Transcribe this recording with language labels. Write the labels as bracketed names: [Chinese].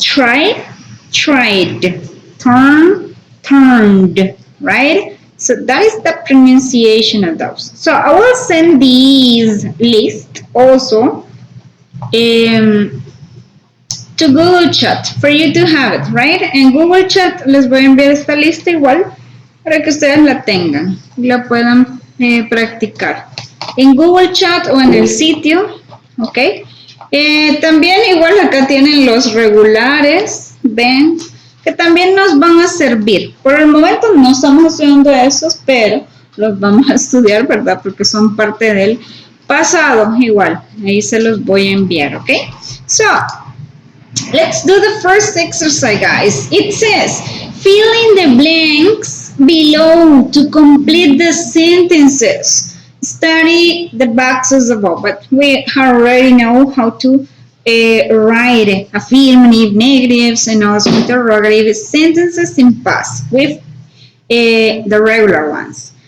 [English] Try, tried. Turn, turned, right? So that is the pronunciation of those. So I will send these list also to Google Chat for you to have it, right? [Spanish] En Google Chat les voy a enviar esta lista igual para que ustedes la tengan y la puedan practicar. En Google Chat o en el sitio, ¿ok? También igual acá tienen los regulares, ven, que también nos van a servir. Por el momento no estamos estudiando esos, pero los vamos a estudiar, ¿verdad? Porque son parte del pasado, igual. Ahí se los voy a enviar, ¿ok? [English] So, let's do the first exercise, guys. It says, fill in the blanks below to complete the sentences. Study the boxes above, but we already know how to write affirmative, negatives, and also interrogative sentences in past with the regular ones.